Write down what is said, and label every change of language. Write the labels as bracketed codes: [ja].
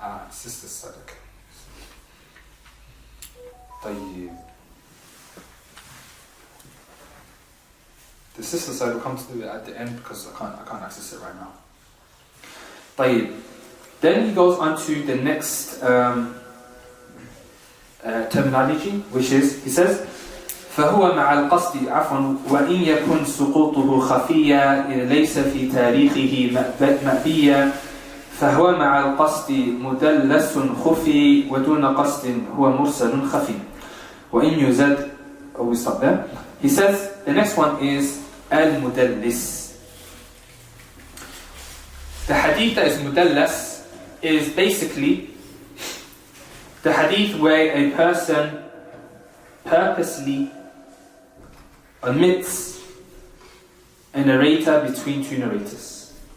[en] Sister side, okay. [ar] طيب. [en] The sister side will come to it at the end because I can't access it right now. [ar] طيب. [en] Then he goes on to the next terminology, which is, he says, [ar] فهو مع القصد عفوا وإن يكن سقوطه خفيا ليس في تاريخه مأبيا فهو مع القصد مدلس خفي ودون قصد هو مرسل خفي وإن يزد. [en] We stop there. He says the next one is al-mudallis. The hadith that is mudallas is basically the hadith where a person purposely omits a narrator between two narrators.